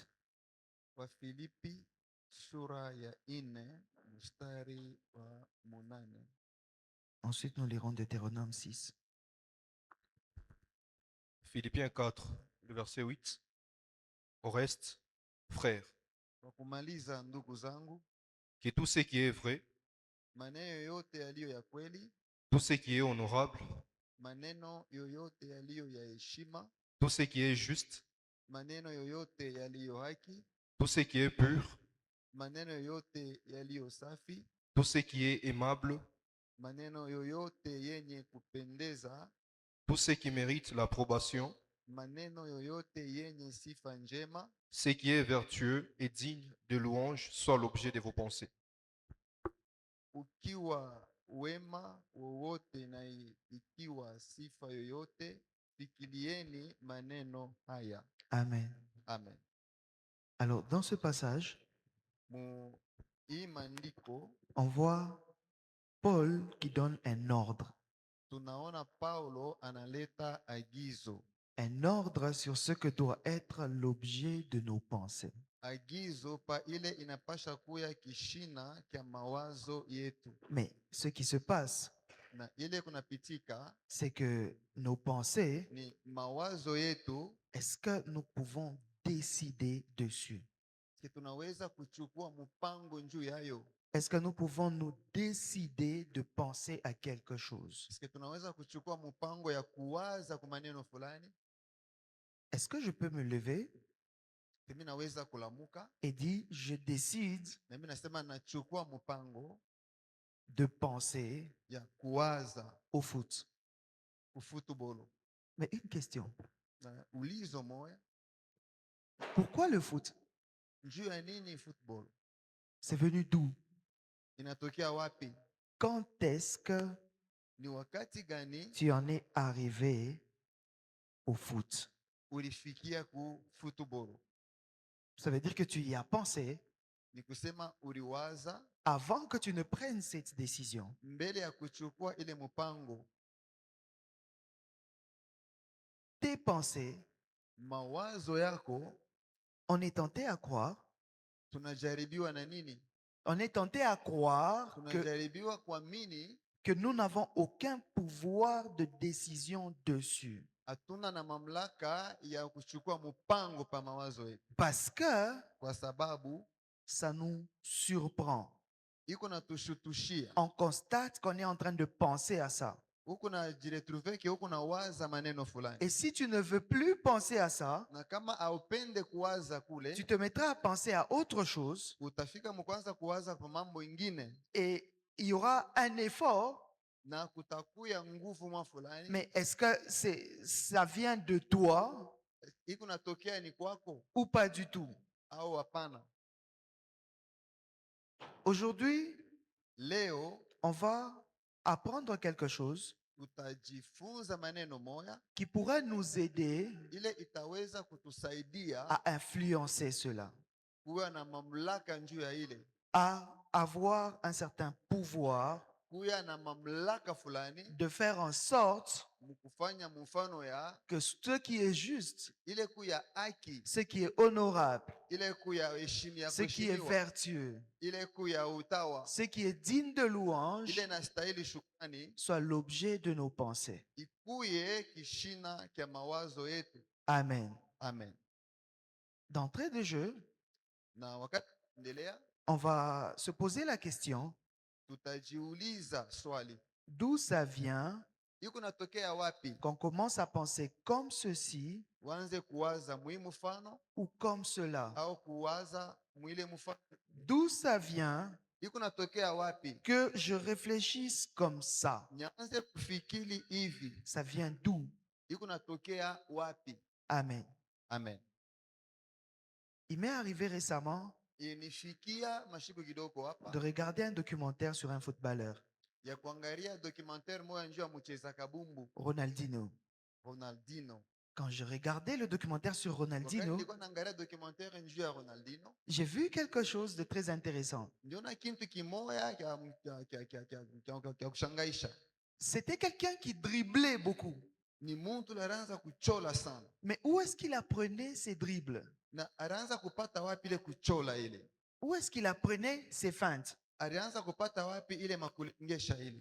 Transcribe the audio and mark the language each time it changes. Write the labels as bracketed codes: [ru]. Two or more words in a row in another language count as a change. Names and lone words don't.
[sw] Wa Filipi sura ya 4 mstari wa 8. [fr] Ensuite, nous lirons Deutéronome 6. Philippiens 4, le verset 8. Au reste, frères, [sw] Kwa kumaliza, ndugu zangu, [fr] que tout ce qui est vrai, [sw] maneno yote yaliyo ya kweli, [fr] tout ce qui est honorable, [sw] maneno yoyote yaliyo ya heshima, [fr] tout ce qui est juste, [sw] maneno yoyote yaliyo haki, [fr] tout ce qui est pur, [sw] maneno yoyote yaliyo safi, [fr] tout ce qui est aimable, [sw] maneno yoyote yenye kupendeza, [fr] tout ce qui mérite l'approbation, [sw] maneno yoyote yenye sifa njema, [fr] ce qui est vertueux et digne de louange soit l'objet de vos pensées. [sw] ukiwa wema wowote na ikiwa sifa yoyote, fikirieni maneno haya. [fr] Amen. [sw] Amen. [fr] Alors, dans ce passage, [sw] Mu hii maandiko [fr] on voit Paul qui donne un ordre. [sw] tunaona Paulo analeta agizo, [fr] Un ordre sur ce que doit être l'objet de nos pensées. [sw] agizo pa ile inapasha kuya kishina kya mawazo yetu, [fr] Mais ce qui se passe, [sw] na ile kunapitika [fr] c'est que nos pensées, [sw] ni mawazo yetu, [fr] est-ce que nous pouvons décider dessus? [sw] ke tunaweza kuchukua mpango njuu yayo. [fr] Est-ce que nous pouvons nous décider de penser à quelque chose? [sw] Ke tunaweza kuchukua mpango ya kuwaza kwa maneno fulani. [fr] Est-ce que je peux me lever [sw] Mimi naweza kulamuka [fr] et dire, je décide [sw] na mimi nasema nachukua mpango [fr] de penser [sw] ya kuwaza [fr] au foot? [sw] football. [fr] Mais une question, [sw] Na ulizo moya, [fr] pourquoi le foot? [sw] njuu ya nini football? [fr] C'est venu d'où? [sw] Inatokea wapi? [fr] Quand est-ce que [sw] Ni wakati gani [fr] tu en es arrivé au foot? [sw] ulifikia ku football? [fr] Ça veut dire que tu y as pensé [sw] Ni kusema uliwaza [fr] avant que tu ne prennes cette décision. [sw] mbele ya kuchukua ile mpango. [fr] Tes pensées, [sw] Mawazo yako [fr] on est tenté à croire, [sw] tunajaribiwa na nini? [fr] on est tenté à croire [sw] Tunajaribiwa kuamini [fr] que nous n'avons aucun pouvoir de décision dessus. [sw] hatuna na mamlaka ya kuchukua mpango pa mawazo yetu, [fr] Parce que [sw] kwa sababu [fr] ça nous surprend. [sw] iko na tushutushia. [fr] On constate qu'on est en train de penser à ça. [sw] Huko na jiretrouve ke huko na waza maneno fulani, [fr] Et si tu ne veux plus penser à ça, [sw] na kama aupende kuwaza kule, [fr] tu te mettras à penser à autre chose [sw] utafika mkwanza kuwaza kwa mambo ingine, [fr] et il y aura un effort. [sw] na kutakuya nguvu mwa fulani. [fr] Mais est-ce que ça vient de toi [sw] Iko natokea ni kwako [fr] ou pas du tout? [sw] au hapana? [fr] Aujourd'hui, [sw] Leo [fr] on va apprendre quelque chose [sw] tutajifunza maneno moya [fr] qui pourrait nous aider [sw] ile itaweza kutusaidia [fr] à influencer cela, [sw] kuwa na mamlaka njuu ya ile, [fr] à avoir un certain pouvoir [sw] kuya na mamlaka fulani [fr] de faire en sorte [sw] mkufanya mfano ya [fr] que ce qui est juste, [sw] ile kuya haki, [fr] ce qui est honorable, [sw] ile kuya heshima, [fr] ce qui est vertueux, [sw] ile kuya utawa, [fr] ce qui est digne de louange, [sw] ile nastahili shukrani, [fr] soit l'objet de nos pensées. [sw] ikuye kishina kya mawazo yetu. [fr] Amen. [sw] Amen. [fr] D'entrée de jeu, [sw] Na wakati endelea, [fr] on va se poser la question, [sw] tutajiuliza swali, [fr] D'où ça vient [sw] iko natokea wapi? [fr] qu'on commence à penser comme ceci [sw] Uanze kuwaza mwii mfano [fr] ou comme cela? [sw] au kuwaza mwile mfano, [fr] D'où ça vient [sw] iko natokea wapi? [fr] que je réfléchisse comme ça? [sw] Nianze kufikiri hivi, [fr] Ça vient d'où? [sw] iko natokea wapi? [fr] Amen. [sw] Amen. [fr] Il m'est arrivé récemment [sw] Inifikia mashiko kidogo hapa [fr] de regarder un documentaire sur un footballeur, [sw] ya kuangalia documentaire moja njoo ya mcheza kabumbu [fr] Ronaldinho. [sw] Ronaldinho. [fr] Quand je regardais le documentaire sur [sw] Wakati Ronaldinho, nilikuwa naangalia documentaire njoo ya Ronaldinho, [fr] j'ai vu quelque chose de très intéressant. [sw] niliona kitu kimoya kya kushangaisha. [fr] C'était quelqu'un qui driblait beaucoup. [sw] Ni mtu anaanza kuchola sana. [fr] Mais où est-ce qu'il apprenait ses dribbles? [sw] Na alianza kupata wapi ile kuchola ile? [fr] Où est-ce qu'il apprenait ses feintes? [sw] Alianza kupata wapi ile makulengesha ile?